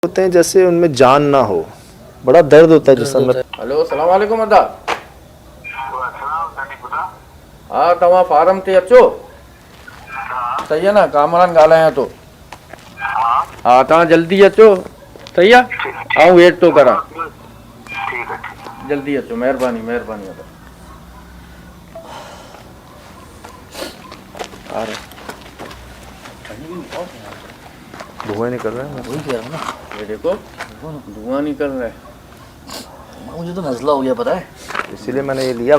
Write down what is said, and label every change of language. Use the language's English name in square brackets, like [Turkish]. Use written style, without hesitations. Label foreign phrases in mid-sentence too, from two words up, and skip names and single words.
[Urdu] ہوتے ہیں جیسے ان میں جان نہ ہو، بڑا درد ہوتا ہے جسم میں. [Sindhi] हेलो [Arabic] السلام عليكم [Sindhi] अदा। हाँ तव्हां फारम ते अचो, [Urdu] صحیح ہے نا, [Sindhi] कामरान ॻाल्हायां थो। हाँ तव्हां जल्दी अचो, सही आहे, आऊं वेट थो करां। जल्दी अचो, महिरबानी महिरबानी अदा। [Urdu] آ رہے دھوئیں نکل رہے ہیں, وہی کہہ رہا ہوں نا, یہ دیکھو دھواں نکل رہا ہے. مجھے تو نزلہ ہو گیا پتا ہے. اسی لیے میں نے یہ لیا.